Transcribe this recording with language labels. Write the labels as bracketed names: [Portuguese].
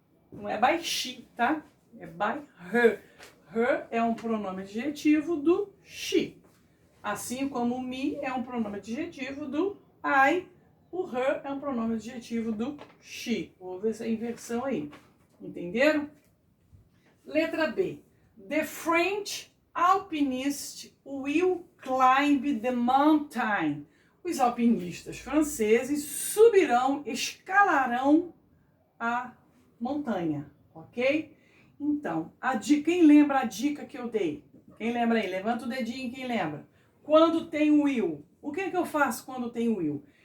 [Portuguese] Não é [English] by she, [Portuguese] tá? É [English] by her. [Portuguese] Her é um pronome adjetivo do she. Assim como o me é um pronome adjetivo do I, o her é um pronome adjetivo do she. Houve essa inversão aí. Entenderam? Letra B. [English] The French alpinist will climb the mountain. [Portuguese] Os alpinistas franceses subirão, escalarão a montanha, ok? Então, quem lembra a dica que eu dei? Quem lembra aí? Levanta o dedinho, quem lembra? Quando tem o will, o que eu faço quando tem o will?